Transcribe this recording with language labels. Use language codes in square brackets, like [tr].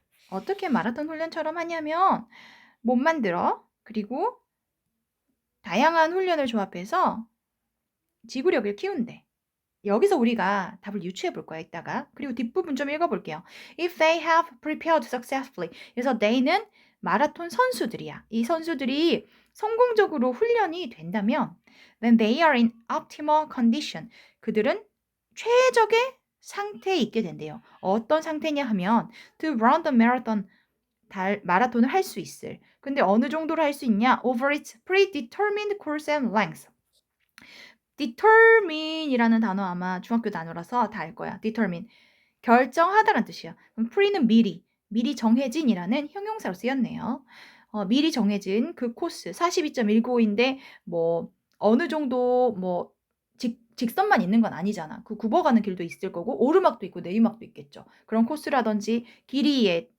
[ko] 어떻게 마라톤 훈련처럼 하냐면 몸 만들어. 그리고 다양한 훈련을 조합해서 지구력을 키운대. 여기서 우리가 답을 유추해 볼 거야, 이따가. 그리고 뒷부분 좀 읽어볼게요. [en] If they have prepared successfully. [ko] 그래서 they는 마라톤 선수들이야. 이 선수들이 성공적으로 훈련이 된다면 [en] then they are in optimal condition. [ko] 그들은 최적의 상태에 있게 된대요. 어떤 상태냐 하면 [en] to run the marathon. [ko] 마라톤을 할 수 있을. 근데 어느 정도로 할 수 있냐? [en] Over its predetermined course and length. [ko] determine이라는 단어 아마 중학교 단어라서 다 알 거야. determine. 결정하다란 뜻이야. 그럼 pre는 미리 정해진이라는 형용사로 쓰였네요. 미리 정해진 그 코스 42.195인데 뭐 어느 정도 뭐 직선만 있는 건 아니잖아. 그 굽어가는 길도 있을 거고 오르막도 있고 내리막도 있겠죠. 그런 코스라든지 길이의